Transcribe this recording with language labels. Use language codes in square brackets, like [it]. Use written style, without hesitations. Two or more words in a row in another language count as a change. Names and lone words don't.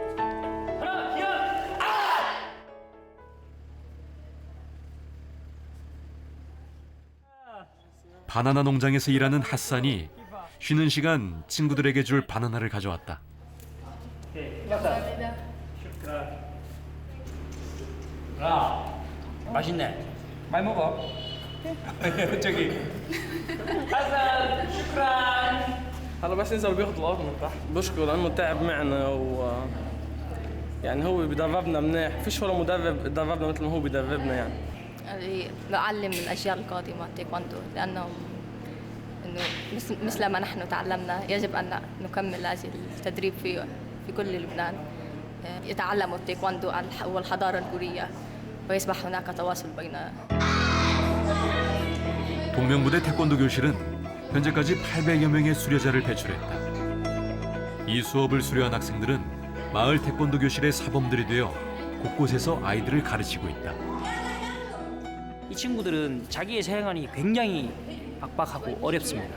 [ko] 바나나 농장에서 일하는 핫산이 쉬는 시간 친구들에게 줄 바나나를 가져왔다. 맛있네. 많이 먹어. 저기. [ar] حسن شكرا. هلا بس ينزل بياخذ الارض من تحت بشكر لانه تعب معنا يعني هو بدربنا منيح فيش ولا مدرب دربنا مثل ما هو بدربنا يعني نعلم الأجيال القادمة تايكوندو لأنه مثل ما نحن تعلمنا يجب أن نكمل هذا التدريب في كل لبنان يتعلموا التايكوندو والحضارة الكورية ويصبح هناك تواصل بين [ko] 동명부대 태권도 교실은 현재까지 800여 명의 수료자를 배출했다. 이 수업을 수료한 학생들은 마을 태권도 교실의 사범들이 되어 곳곳에서 아이들을 가르치고 있다. 이 친구들은 자기의 생활이 굉장히 빡빡하고 어렵습니다.